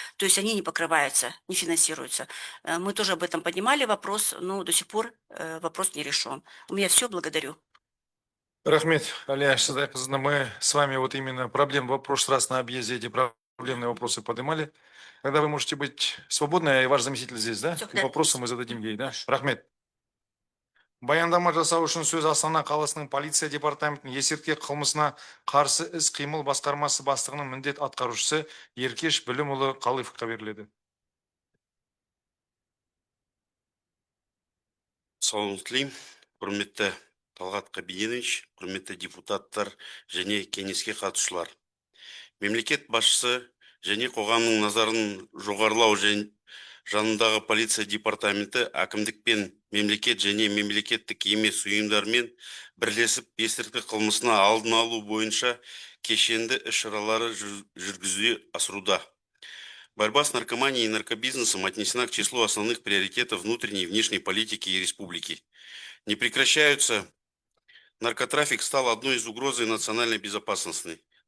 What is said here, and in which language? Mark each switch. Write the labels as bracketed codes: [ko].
[ru] То есть они не покрываются, не финансируются. Мы тоже об этом поднимали вопрос, но до сих пор вопрос не решен. У меня все, благодарю. Рахмет, Алия Шадайқызына, мы с вами вот именно проблем в прошлый раз на объезде эти проблемные вопросы поднимали. Когда вы можете быть свободны, и ваш заместитель здесь, да? Всё, И вопросы мы зададим ей, да? [kk] Рахмет. Баяндама жасау үшін сөз Астана қаласының полиция департаментінің есірткі қылмысына қарсы іс-қимыл басқармасы бастығының міндет атқарушысы Еркеш Білімұлы Қалиевқа беріледі. Саламат тілеймін, құрметті Талғат Қабиденович, құрметті депутаттар және кеңеске қатысушылар. Мемлекет басшысы және қоғамның назарын жоғарылау жанындағы полиция департаменті әкімдікпен мемлекет және мемлекеттік емес ұйымдармен бірлесіп есірткі қылмысына алдын алу бойынша кешенді іс-шаралары жүргізуде асыруда. [ru] Борьба с наркоманией и наркобизнесом отнесена к числу основных приоритетов внутренней и внешней политики республики. Не прекращаются. Наркотрафик стал одной из угроз национальной безопасности.